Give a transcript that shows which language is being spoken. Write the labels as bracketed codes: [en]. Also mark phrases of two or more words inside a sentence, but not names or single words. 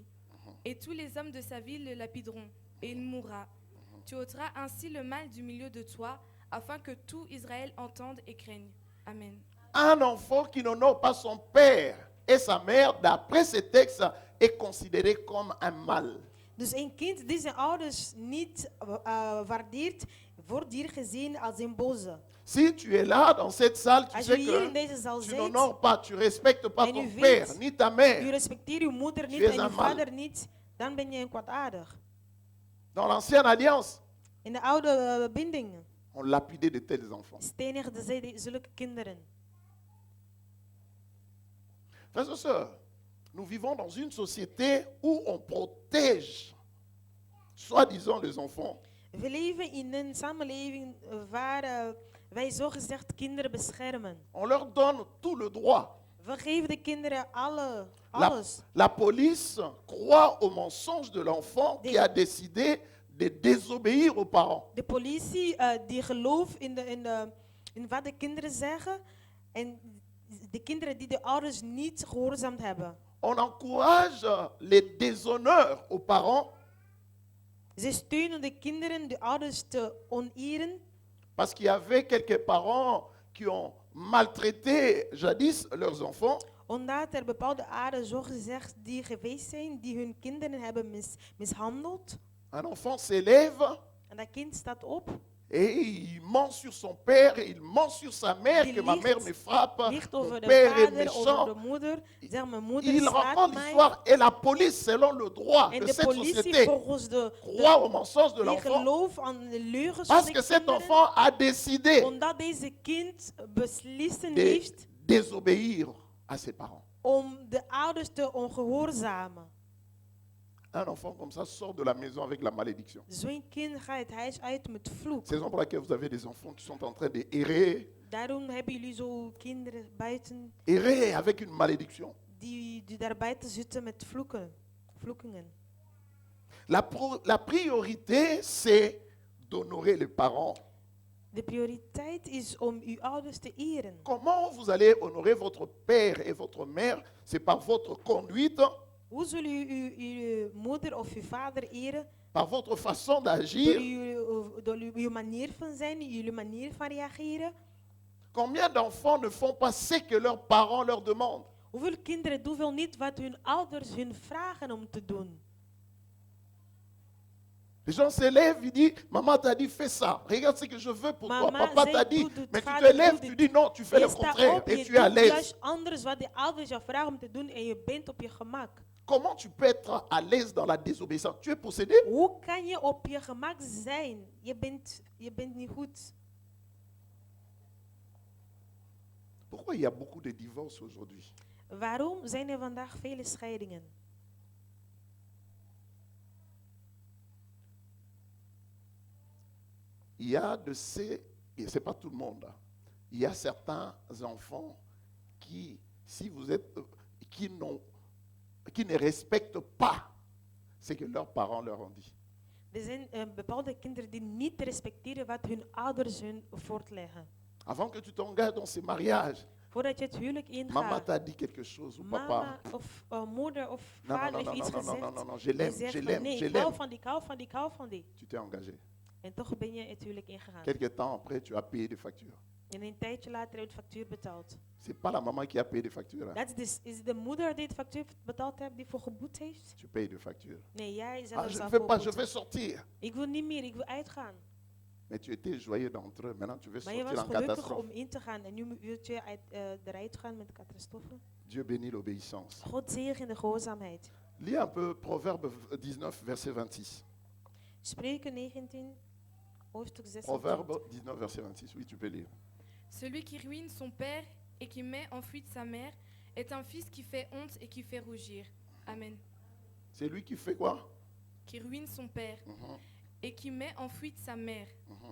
[fr] Et tous les hommes de sa ville le lapideront, et il mourra. Tu ôteras ainsi le mal du milieu de toi, afin que tout Israël entende et craigne. Amen. Un enfant qui n'honore pas son père et sa mère, d'après ces textes, est considéré comme un mal. [nl] Dus een kind die zijn ouders niet waardeert, wordt hier gezien als een boze. [fr] Si tu es là dans cette salle, tu [nl] Als [fr] sais [nl] je hier in [fr] que [nl] deze zaal [fr] tu [nl] zit, [fr] n'honores pas, tu respectes pas [nl] En [fr] ton [nl] u weet- [fr] père ni ta [nl] u [fr] mère. [nl] respecteert uw moeder niet [fr] Tu es [nl] en uw [fr] un mal. [nl] vader niet, dan ben je een kwaadaardig. [fr] Dans l'ancienne alliance, [nl] In de oude binding [fr] on lapidait de tels enfants. [nl] stenigden zij zulke kinderen. [fr] Frères et sœurs, nous vivons dans une société où on protège, soi-disant, les enfants. [nl] We leven in een samenleving waar wij zogezegd kinderen beschermen. [fr] On leur donne tout le droit. [nl] We geven de kinderen [fr] La, [nl] alles. [fr] la police croit au mensonge de l'enfant qui a décidé de désobéir aux parents. [nl] De politie die gelooft in wat de kinderen zeggen en de kinderen die de ouders niet gehoorzaamd hebben. [fr] On encourage les déshonneurs aux parents [nl] Ze steunen de kinderen, de ouders te oneren, [fr] parce qu'il y avait quelques parents qui ont maltraité jadis leurs enfants. [nl] omdat er bepaalde ouders zogezegd die geweest zijn, die hun kinderen hebben mishandeld. [fr] Un enfant s'élève [nl] En dat kind staat op [fr] Et il ment sur son père, et il ment sur sa mère, [nl] Die [fr] que ma mère [nl] liegt- [fr] me frappe, [nl] Liegt [fr] mon [nl] over de [fr] père est [nl] vader, over [fr] méchant. [nl] de moeder. Zeg, mijn moeder [fr] Il [nl] slaat [fr] raconte [nl] mij. [fr] l'histoire et la police, selon le droit [nl] En de de [fr] cette [nl] politie [fr] société, [nl] volgens de [fr] croit au mensonge de [nl] die [fr] l'enfant [nl] geloof aan de leugens van [fr] parce [nl] de [fr] que cet [nl] kinderen. [fr] enfant a décidé [nl] Omdat deze kind beslissen [fr] de [nl] heeft [fr] désobéir à ses parents. [nl] om de ouders te ongehoorzamen. [fr] Un enfant comme ça sort de la maison avec la malédiction. [nl] Zo'n kind gaat het huis uit met vloek. [fr] C'est la raison pour laquelle vous avez des enfants qui sont en train de errer, [nl] Daarom hebben jullie zo kinderen buiten [fr] errer avec une malédiction. [nl] die daar buiten zitten met vloekingen. [fr] La priorité, c'est d'honorer les parents. [nl] De prioriteit is om uw ouders te eren. [fr] Comment vous allez honorer votre père et votre mère? C'est par votre conduite, [nl] Hoe zul u uw moeder of uw vader eren? [fr] par votre façon [nl] Door [fr] d'agir. [nl] uw manier van zijn, jullie manier van reageren. [fr] Combien d'enfants ne font pas ce que leurs parents leur demandent? [nl] Hoeveel kinderen doen wel niet wat hun ouders hun vragen om te doen? [fr] Les gens se lèvent, ils disent, maman t'a dit, fais ça. Regarde ce que je veux pour toi. [nl] Mama Papa zei, [fr] t'a dit. [nl] doe dit, [fr] Mais tu [nl] vader [fr] te lèves, [nl] doe [fr] tu [nl] dit. [fr] dis non, tu fais [nl] Je [fr] le [nl] staat [fr] contraire [nl] op, [fr] et [nl] je [fr] tu es à [nl] doet [fr] l'aise. [nl] juist anders wat de ouders jou vragen om te doen en je bent op je gemak. [fr] Comment tu peux être à l'aise dans la désobéissance? Tu es possédé? [nl] Hoe kan je op je gemak zijn? Je bent niet goed. [fr] Pourquoi il y a beaucoup de divorces aujourd'hui? [nl] Waarom zijn er vandaag vele scheidingen? [fr] Il y a de ces, et c'est pas tout le monde, hein. Il y a certains enfants qui, si vous êtes, qui ne respectent pas ce que leurs parents leur ont dit. [nl] Er zijn bepaalde kinderen die niet respecteren wat hun ouders hun voortleggen. [fr] Avant que tu t'engages dans ce mariage, [nl] Voordat je het huwelijk [fr] maman [nl] ingaat, [fr] t'a dit quelque chose ou [nl] mama [fr] papa. [nl] of moeder of [fr] Non, non, [nl] vader [fr] non, [nl] heeft [fr] non, [nl] iets [fr] non, non, non, [nl] gezegd. [fr] non, non, je [nl] Die [fr] l'aime, [nl] zegt [fr] je [nl] van, [fr] l'aime, [nl] nee, [fr] je [nl] ik hou [fr] l'aime. [nl] van die, ik hou van die, ik hou van die. [fr] Tu t'es engagé. [nl] En toch ben je het huwelijk ingegaan. [fr] Quelques temps après, tu as payé des factures. [nl] En een tijdje later heb je de factuur betaald. [fr] C'est pas la maman qui a payé des factures, hein. [nl] Dat is de moeder die de factuur betaald heeft, die voor geboet heeft? [fr] Tu payes des factures. [nl] Nee, jij [fr] Ah, [nl] zelf [fr] je ne [nl] zelf [fr] veux pas, je [nl] boeten. [fr] veux sortir. [nl] Ik wil niet meer, ik wil uitgaan. [fr] Mais tu étais joyeux d'entre eux. Maintenant, tu veux [nl] Maar je [fr] sortir [nl] was [fr] en [nl] gelukkig [fr] catastrophe. [nl] om in te gaan en nu wil je eruit gaan met de catastrofe. [fr] Dieu bénit l'obéissance. [nl] God zegen de gehoorzaamheid. [fr] Lis un peu Proverbe 19, verset 26. [nl] Spreuken 19, hoofdstuk 26. [fr] Proverbe 19, verset 26. Oui, tu peux lire. Celui qui ruine son père et qui met en fuite sa mère est un fils qui fait honte et qui fait rougir. Amen. C'est lui qui fait quoi? Qui ruine son père Mhm, et qui met en fuite sa mère mhm.